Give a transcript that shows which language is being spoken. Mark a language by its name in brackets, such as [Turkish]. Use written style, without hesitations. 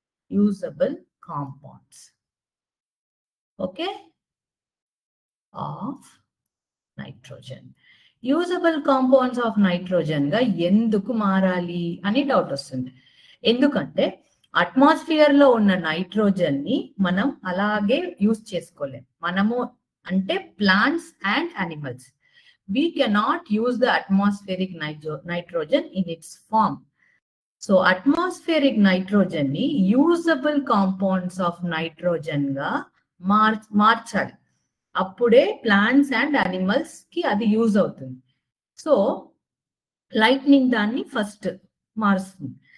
[English] Usable compounds, okay, of nitrogen. [Telugu] Usable compounds of nitrogen గా ఎందుకు మారాలి అని డౌట్ వస్తుంది. ఎందుకంటే అట్మాస్ఫియర్ లో ఉన్న నైట్రోజన్ ని మనం అలాగే యూజ్ చేసుకోలేం. మనము అంటే [English] Plants and animals, we cannot use the atmospheric nitrogen in its form. So atmospheric nitrogen [Telugu] ni usable compounds of nitrogen ga మార్చాలి, అప్పుడే ప్లాంట్స్ అండ్ అనిమల్స్ కి అది యూజ్ అవుతుంది. సో లైట్నింగ్ దాన్ని ఫస్ట్ మారుస్తుంది.